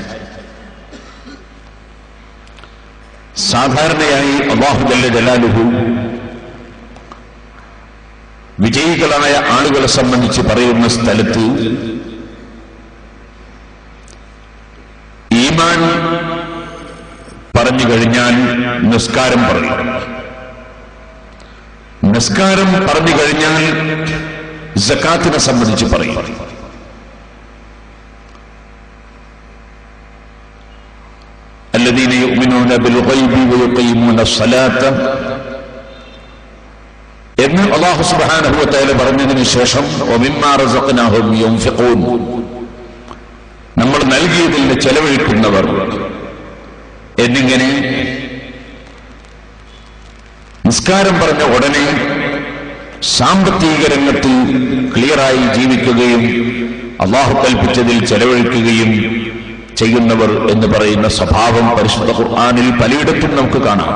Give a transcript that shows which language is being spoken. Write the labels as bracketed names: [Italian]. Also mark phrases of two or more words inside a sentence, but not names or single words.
[Malayalam] സാധാരണയായി [Arabic] الله جل جلاله [Malayalam] വിജയികളായ ആളുകളെ സംബന്ധിച്ച് പറയുന്ന സ്ഥലത്ത് ഈമാൻ പറഞ്ഞു കഴിഞ്ഞാൽ നിസ്കാരം പറയും. നിസ്കാരം പറഞ്ഞു കഴിഞ്ഞാൽ സകാത്തിനെ സംബന്ധിച്ച് പറയും. [Arabic] الذين يؤمنون بالغيب ويقيمون الصلاة [Malayalam] എന്ന് [Arabic] الله سبحانه وتعالى [Malayalam] പറഞ്ഞതിന് ശേഷം [Arabic] ومما رزقناهم ينفقون [Malayalam] നമ്മൾ നൽകിയതിൽ നിന്ന് ചെലവഴിക്കുന്നവർ എന്നിങ്ങനെ നിസ്കാരം പറഞ്ഞ ഉടനെ സാമ്പത്തിക രംഗത്ത് ക്ലിയറായി ജീവിക്കുകയും അല്ലാഹു കൽപ്പിച്ചതിൽ ചെലവഴിക്കുകയും ചെയ്യുന്നവർ എന്ന് പറയുന്ന സ്വഭാവം പരിശുദ്ധ ഖുർആനിൽ പലയിടത്തും നമുക്ക് കാണാം.